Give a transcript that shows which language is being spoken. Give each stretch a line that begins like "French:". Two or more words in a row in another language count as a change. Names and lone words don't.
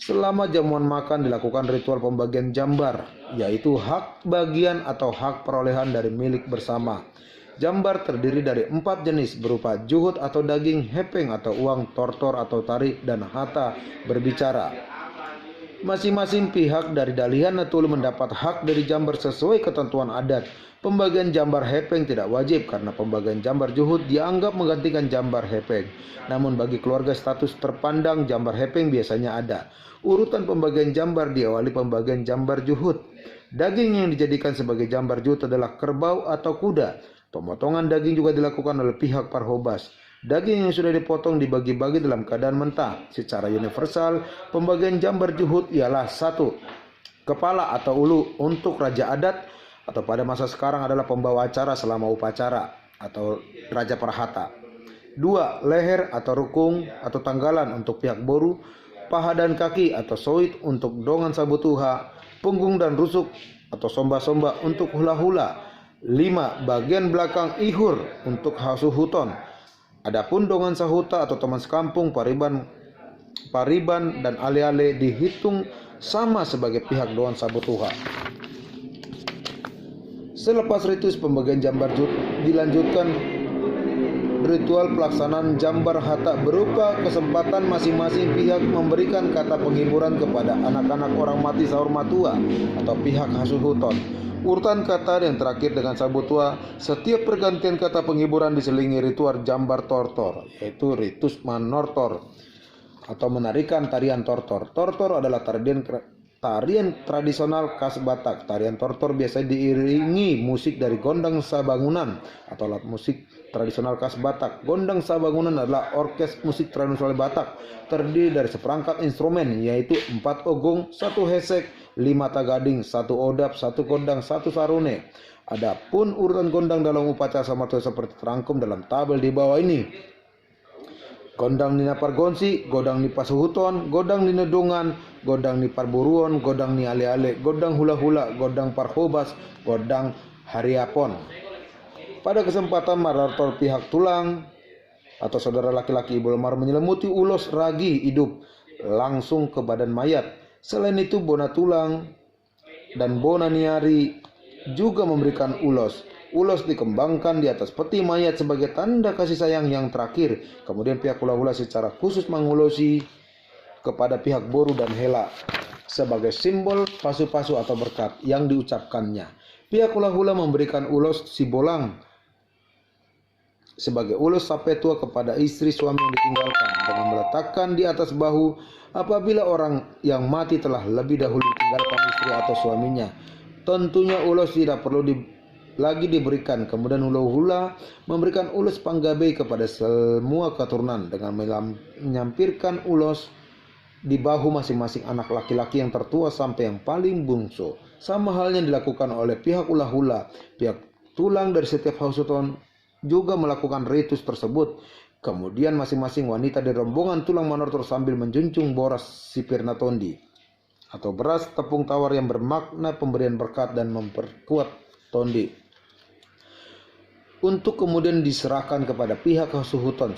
Indonesian: Selama jamuan makan dilakukan ritual pembagian jambar, yaitu hak bagian atau hak perolehan dari milik bersama. Jambar terdiri dari 4 jenis berupa juhud atau daging, hepeng atau uang, tortor atau tarik, dan hata berbicara. Masing-masing pihak dari Dalihan Natulu mendapat hak dari jambar sesuai ketentuan adat. Pembagian jambar hepeng tidak wajib karena pembagian jambar juhud dianggap menggantikan jambar hepeng. Namun bagi keluarga status terpandang, jambar hepeng biasanya ada. Urutan pembagian jambar diawali pembagian jambar juhud. Daging yang dijadikan sebagai jambar juhud adalah kerbau atau kuda. Pemotongan daging juga dilakukan oleh pihak parhobas. Daging yang sudah dipotong dibagi-bagi dalam keadaan mentah. Secara universal, pembagian jambar juhud ialah 1. Kepala atau ulu untuk raja adat atau pada masa sekarang adalah pembawa acara selama upacara atau raja perhata. 2. Leher atau rukung atau tanggalan untuk pihak boru. Paha dan kaki atau soit untuk
Batak Toba: dongan sabutuha.
Indonesian: Punggung dan rusuk atau somba-somba untuk hula-hula. 5. Bagian belakang ihur untuk hasuhuton. Adapun
Batak Toba: dongan sahuta
Indonesian: atau teman sekampung, pariban dan ale-ale dihitung sama sebagai pihak
Batak Toba: dongan sabutuha.
Indonesian: Selepas ritus pembagian jambar juhud dilanjutkan ritual pelaksanaan jambar hata berupa kesempatan masing-masing pihak memberikan kata penghiburan kepada anak-anak orang mati
Batak Toba: sahur matua
Indonesian: atau pihak hasuhuton. Urutan kata yang terakhir dengan sabutua, setiap pergantian kata penghiburan diselingi ritual jambar tortor, yaitu ritus manortor atau menarikan tarian tortor. Tortor adalah tarian tradisional khas Batak. Tarian tortor biasanya diiringi musik dari gondang sabangunan atau alat musik tradisional khas Batak. Gondang sabangunan adalah orkes musik tradisional Batak, terdiri dari seperangkat instrumen, yaitu 4 ogong, 1 hesek, 5 tagading, 1 odap, 1 gondang, 1 sarune. Adapun urutan gondang dalam upacara samartua seperti terangkum dalam tabel di bawah ini.
Batak Toba: Gondang ni Pargonsi, godang ni Pasuhuton, godang ni Nedungan, godang ni Parburuon, godang ni Ale-ale, godang hula-hula, godang Parhobas, godang Hariapon.
Indonesian: Pada kesempatan marator pihak tulang atau saudara laki-laki ibu lemar menyelimuti ulos ragi hidup langsung ke badan mayat. Selain itu bona tulang dan bona niari juga memberikan ulos. Ulos dikembangkan di atas peti mayat sebagai tanda kasih sayang yang terakhir. Kemudian pihak hula-hula secara khusus mengulosi kepada pihak boru dan hela sebagai simbol pasu-pasu atau berkat yang diucapkannya. Pihak hula-hula memberikan ulos sibolang sebagai ulos sapetua kepada istri suami yang ditinggalkan dengan meletakkan di atas bahu apabila orang yang mati telah lebih dahulu ditinggalkan istri atau suaminya. Tentunya ulos tidak perlu lagi diberikan. Kemudian hula-hula memberikan ulos panggabe kepada semua keturunan dengan menyampirkan ulos di bahu masing-masing anak laki-laki yang tertua sampai yang paling bungsu. Sama halnya dilakukan oleh pihak hula-hula. Pihak tulang dari setiap hasuton juga melakukan ritus tersebut. Kemudian masing-masing wanita di rombongan tulang manortor sambil menjunjung
Batak Toba: boras sipirna tondi
Indonesian: atau beras tepung tawar yang bermakna pemberian berkat dan memperkuat tondi, untuk kemudian diserahkan kepada pihak hasuhuton.